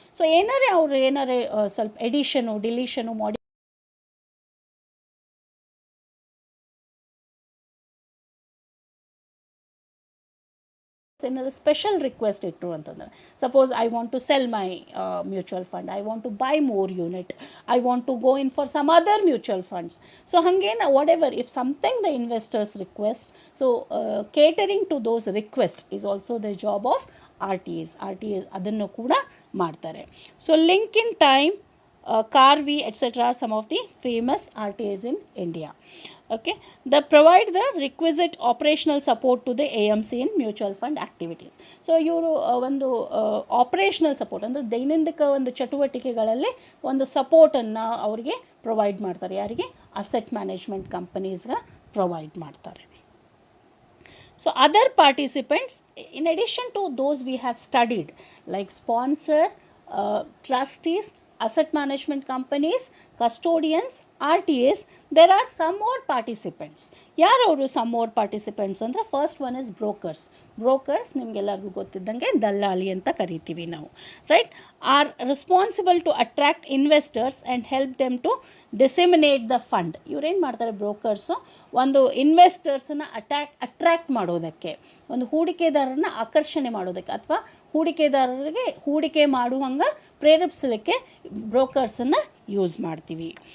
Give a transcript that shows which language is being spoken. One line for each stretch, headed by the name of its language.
Kannada: So ಏನಾರೇ ಸ್ವಲ್ಪ edition, ಡಿಲೀಷನು, ಏನಾದ್ರು ಸ್ಪೆಷಲ್ ರಿಕ್ವೆಸ್ಟ್ ಇಟ್ಟರು ಅಂತಂದರೆ,
English: Suppose I want to sell my mutual fund, I want to buy more unit, I want to go in for some other mutual funds. So ಹಾಗೇನು whatever if something the investors request, so catering to those request is also the job of RTAs
Kannada: ಅದನ್ನು ಕೂಡ ಮಾಡ್ತಾರೆ.
English: So Link Intime, Carvey, etc. are some of the famous RTAs in India. Okay, they provide the requisite operational support to the AMC in mutual fund activities.
Kannada: So ಇವರು ಒಂದು operational support, ಅಂದರೆ ದೈನಂದಿಕ ಒಂದು ಚಟುವಟಿಕೆಗಳಲ್ಲಿ ಒಂದು ಸಪೋರ್ಟನ್ನು ಅವರಿಗೆ provide ಮಾಡ್ತಾರೆ. ಯಾರಿಗೆ? Asset management ಕಂಪನೀಸ್ಗೆ provide ಮಾಡ್ತಾರೆ.
English: So other participants, in addition to those we have studied, like sponsor, trustees, asset management companies, custodians, RTAs, there are some more participants. ಯಾರವರು some more participants ಅಂದರೆ, first one is brokers
Kannada: ನಿಮಗೆಲ್ಲರಿಗೂ ಗೊತ್ತಿದ್ದಂಗೆ ದಲ್ಲಾಳಿ ಅಂತ ಕರಿತೀವಿ ನಾವು,
English: Right. Are responsible to attract investors and help them to disseminate the fund.
Kannada: ಇವ್ರೇನು ಮಾಡ್ತಾರೆ ಬ್ರೋಕರ್ಸು, ಒಂದು ಇನ್ವೆಸ್ಟರ್ಸನ್ನ ಅಟ್ರ್ಯಾಕ್ಟ್ ಮಾಡೋದಕ್ಕೆ, ಒಂದು ಹೂಡಿಕೆದಾರರನ್ನ ಆಕರ್ಷಣೆ ಮಾಡೋದಕ್ಕೆ ಅಥವಾ ಹೂಡಿಕೆದಾರರಿಗೆ ಹೂಡಿಕೆ ಮಾಡುವಂಗೆ ಪ್ರೇರೇಪಿಸಲಿಕ್ಕೆ ಬ್ರೋಕರ್ಸನ್ನು ಯೂಸ್ ಮಾಡ್ತೀವಿ.